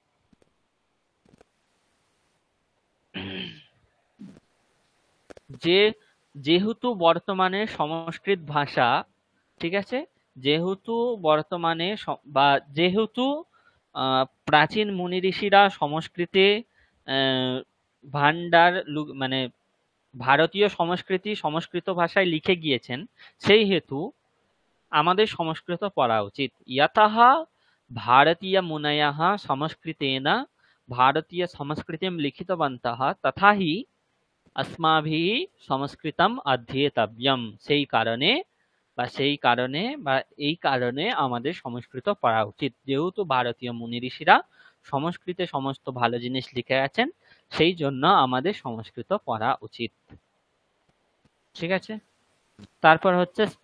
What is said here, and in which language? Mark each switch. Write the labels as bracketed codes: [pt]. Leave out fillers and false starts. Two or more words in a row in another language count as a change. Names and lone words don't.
[bn] যে যেহেতু বর্তমানে সংস্কৃত ভাষা, ঠিক আছে, যেহেতু বর্তমানে বা যেহেতু প্রাচীন মুনি ঋষিরা সংস্কৃতে আহ, ভান্ডার মানে ভারতীয় সংস্কৃতি সংস্কৃত ভাষায় লিখে গিয়েছেন, সেই হেতু আমাদের সংস্কৃত পড়া উচিত। [sa] यतः भारतीयमुनयः संस्कृतेन भारतीयसंस्कृतिं लिखितवन्तः तथा हि अस्माभिः সংস্কৃতম অধ্যেতব্যম, [bn] সেই কারণে বা এই কারণে আমাদের সংস্কৃত পড়া উচিত, যেহেতু ভারতীয় মুনি ঋষিরা সংস্কৃতে সমস্ত ভালো জিনিস লিখে গেছেন, সেই জন্য আমাদের সংস্কৃত পড়া উচিত। ঠিক আছে, তারপর হচ্ছে স্ম।